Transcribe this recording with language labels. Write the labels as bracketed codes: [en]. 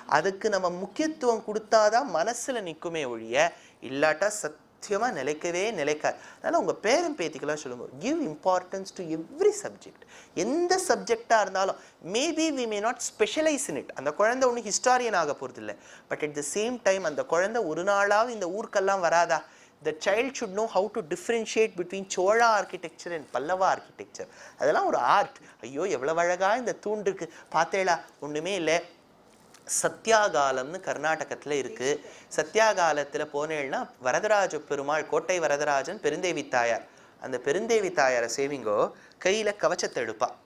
[ta] அதுக்கு நம்ம முக்கியத்துவம் கொடுத்தாதான் மனசுல நிற்குமே ஒழிய, இல்லாட்டா சத்தியமா நிலைக்கவே நிலைக்காது. அதனால உங்க பேரன் பேத்திக்கெல்லாம் சொல்லுங்க, [en] Give importance to every subject. [ta] எந்த சப்ஜெக்டா இருந்தாலும், [en] Maybe we may not specialise in it. [ta] அந்த குழந்தை ஒன்றும் ஹிஸ்டாரியன் ஆக போறது இல்லை. [en] but at the same time [ta] அந்த குழந்தை ஒரு நாளாவது இந்த ஊருக்கெல்லாம் வராதா? [en] The child should know how to differentiate between Chola architecture and Pallava architecture. [ta] அதெல்லாம் ஒரு ஆர்ட். ஐயோ எவ்வளவு அழகா இந்த தூண் இருக்கு பார்த்தேளா. ஒண்ணுமே இல்லை, சத்யாகாலம்னு கர்நாடகத்தில் இருக்கு. சத்யாகாலத்தில் போனேன்னா வரதராஜ பெருமாள், கோட்டை வரதராஜன், பெருந்தேவி தாயார். அந்த பெருந்தேவி தாயாரை சேவிங்கோ, கையில கவச்சத்தை எடுப்பா.